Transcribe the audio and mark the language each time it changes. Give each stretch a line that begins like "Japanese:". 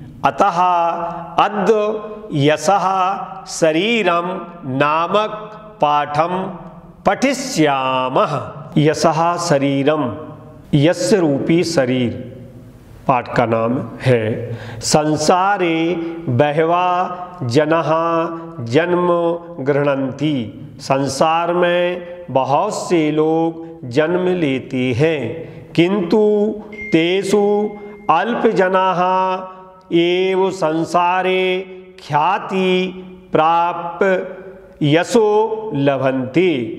Sanskrit: अतः अद्य यशः शरीरं नामक पाठं पठिष्यामः।
Hindi: यशः शरीरम, यस्य रूपी शरीर पाठ का नाम है।
Sanskrit: संसारे बहवः जनाः जन्म गृह्णन्ति।
Hindi: संसार में बहुत से लोग जन्म लेते हैं, किंतु
Sanskrit: तेषु अल्पजनाः एव संसारे ख्याति प्राप्य यशो लभन्ते।